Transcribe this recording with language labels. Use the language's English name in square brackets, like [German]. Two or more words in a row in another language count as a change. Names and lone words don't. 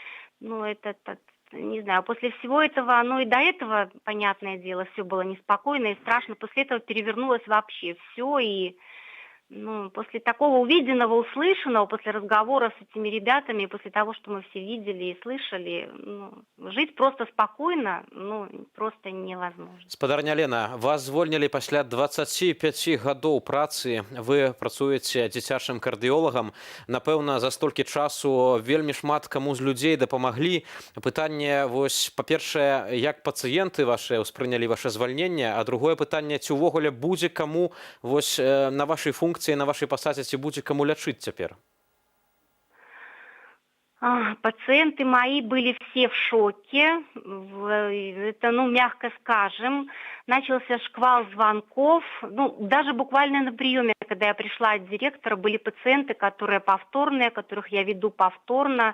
[Russian] не знаю, после всего этого, и до этого, понятное дело, все было неспокойно и страшно, после этого перевернулось вообще все, и ну, после такого увиденного, услышанного, после разговора с этими ребятами, после того, что мы все видели и слышали, ну, жить просто спокойно, ну, просто невозможно. [Belarusian] Спадарня Лена, вас звольнілі пасля 25 гадоў працы. Вы працуеце дзіцячым кардыёлагам. Напэўна, за столькі часу вельмі шмат каму з людзей дапамаглі. Пытанне, вось, па-першае, як пацыенты ваши ўспрынялі ваше звальненне, а другое пытанне, ці ўвогуле будзе каму вось на вашай функцыі, на вашай пасадзе, ці будзе каму лячыць цяпер? [Russian] Пациенты мои были все в шоке, это, ну, мягко скажем. Начался шквал звонков, ну, даже буквально на приеме, когда я пришла от директора, были пациенты, которые повторные, которых я веду повторно.